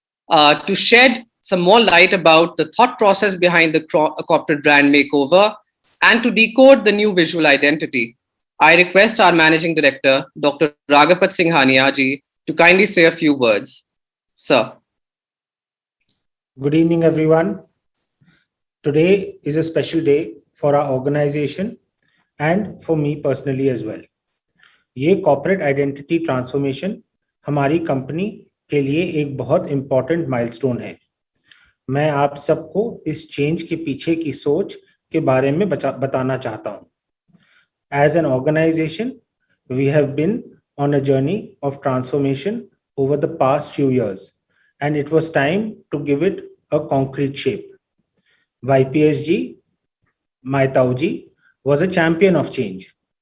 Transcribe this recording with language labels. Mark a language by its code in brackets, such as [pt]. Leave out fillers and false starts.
[en] To shed some more light about the thought process behind the corporate brand makeover and to decode the new visual identity, I request our Managing Director, Dr. Ragapat Singhania ji, to kindly say a few words. Sir. Good evening, everyone. Today is a special day for our organization and for me personally as well. [hi] ये corporate identity transformation हमारी company के लिए एक बहुत important milestone है। मैं आप सबको इस चेंज के पीछे की सोच के बारे में बताना चाहता हूँ। [en] As an organization, we have been on a journey of transformation over the past few years, and it was time to give it a concrete shape. YPSG, my Tauji, was a champion of change.